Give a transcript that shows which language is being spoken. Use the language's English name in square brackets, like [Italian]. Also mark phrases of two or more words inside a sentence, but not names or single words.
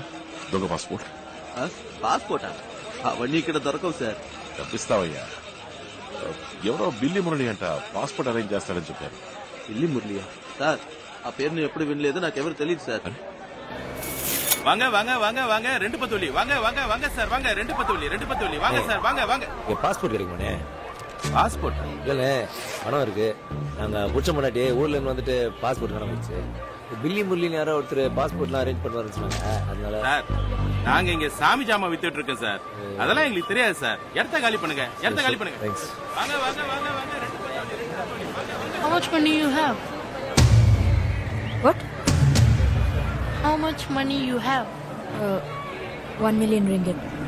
[Telugu] దొంగ పాస్పోర్ట్. పాస్పోర్టా? అవన్నీ ఇక్కడ దొరకవు సార్. తప్పిస్తావయ్యా. ఎవరో బిల్లి మురళి అంట [English] passport arrange [Telugu] చేస్తాడని చెప్పారు. బిల్లి మురళియా? సార్ ఆ పేరు నేను ఎప్పుడు వినలేదు, నాకెవరు తెలియదు సార్. [Tamil] வாங்க வாங்க வாங்க வாங்க ரெண்டு பத்தோலி வாங்க வாங்க வாங்க சார் வாங்க ரெண்டு பத்தோலி வாங்க சார் வாங்க வாங்க. பாஸ்போர்ட் கிடைக்குமானே? பாஸ்போர்ட் இல்ல பணம் இருக்கு. நாங்க புடிச்ச முன்னாடி ஊர்ல இருந்து வந்துட்டு பாஸ்போர்ட் காணாம பில்லி முரளின்னு யாரோ ஒருத்தர் பாஸ்போர்ட்லாம் அரேஞ்ச் பண்ணுவாருன்னு சொன்னாங்க. அதனால சார் நாங்க இங்க சாமி ஜாமா வித்துட்டு இருக்கோம் சார். அதெல்லாம் எங்களுக்கு தெரியாது சார். இடத்த காலி பண்ணுங்க, இடத்த காலி பண்ணுங்க. தேங்க்ஸ். வாங்க வாங்க வாங்க வாங்க ரெண்டு பத்தோலி. [English] How much money you have? What? How much money you have? 1 million ringgit.